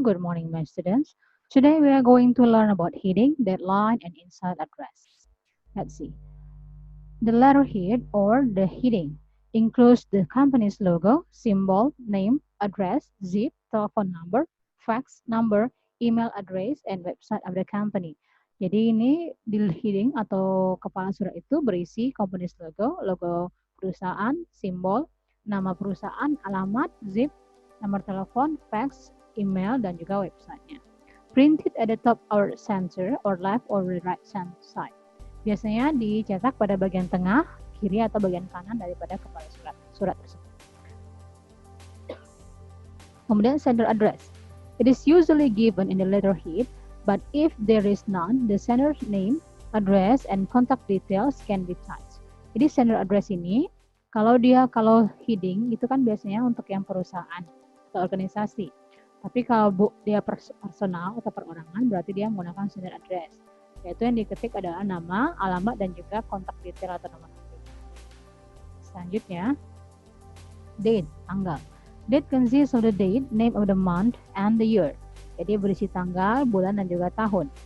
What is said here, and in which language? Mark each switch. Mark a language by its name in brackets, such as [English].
[English] Good morning my students. Today we are going to learn about heading, deadline, and inside address. Let's see. The letter head or the heading includes the company's logo, symbol, name, address, zip, telephone number, fax number, email address, and website of the company. [Indonesian] Jadi ini di heading atau kepala surat itu berisi [English] company's logo, [Indonesian] logo perusahaan, simbol, nama perusahaan, alamat, zip, nomor telepon, fax, email, dan juga websitenya. [English] Printed at the top or center or left or right side. [Indonesian] Biasanya dicetak pada bagian tengah, kiri, atau bagian kanan daripada kepala surat tersebut. Kemudian sender address. [English] It is usually given in the letterhead, but if there is none, the sender's name, address, and contact details can be typed. [Indonesian] Jadi sender address ini, kalau heading itu kan biasanya untuk yang perusahaan atau organisasi. Tapi kalau dia personal atau perorangan, berarti dia menggunakan sender address. Yaitu yang diketik adalah nama, alamat, dan juga kontak detail atau nomor HP. Selanjutnya, date, tanggal. [English] Date consists of the date, name of the month, and the year. [Indonesian] Jadi berisi tanggal, bulan, dan juga tahun.